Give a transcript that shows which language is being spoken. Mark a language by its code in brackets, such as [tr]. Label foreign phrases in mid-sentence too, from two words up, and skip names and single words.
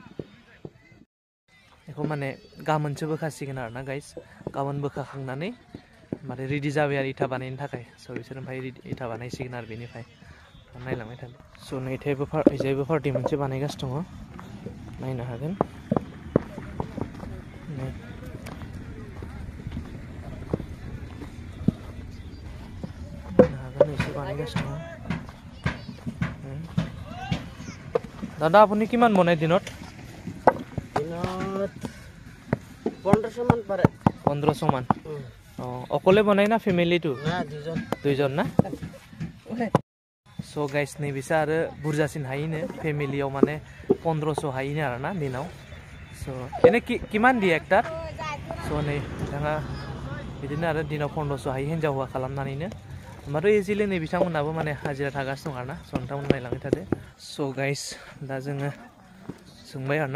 [brx] बेखौ माने गाबोनसो बोखासिगोन आरोना गाइस गाबोन बोखाखांनानै माने रेडि जाबाय आरो इथा बानायनो थाखाय स' बिसोर ओमफ्राय इथा बानायसिगोन आरो बेनिफ्राय नायलांबाय थादो स' नैथायबो पार्टि मोनसे बानायगासिनो दङ नायनो हागोन एसे बानायगासिनो दङ दादा [as] আপুনি কিমান বনায় দিনত 1500 মান পারে 1500 মান অকলে বনায় না ফ্যামিলিটো না দুইজন না [brx] स' गाइस नैबिसा आरो बुरजासिन हायोनो फेमिलियाव माने 1500 हायोनो आरोना दिनाव स' [as] এনে কিমান দিয়ে একটাৰ [brx] स' नै बिथाङा बिदिनो आरो दिनाव 1500 हायो हिन्जाव हौवा खालामनानैनो होमबाथ' इजिलि नै बिथांमोनहाबो माने हाजिरा थागासिनो दं आरोना स' नोंथांमोन नायलांबाय थादो स' गाइस दा जोङो सोंबाय आरोना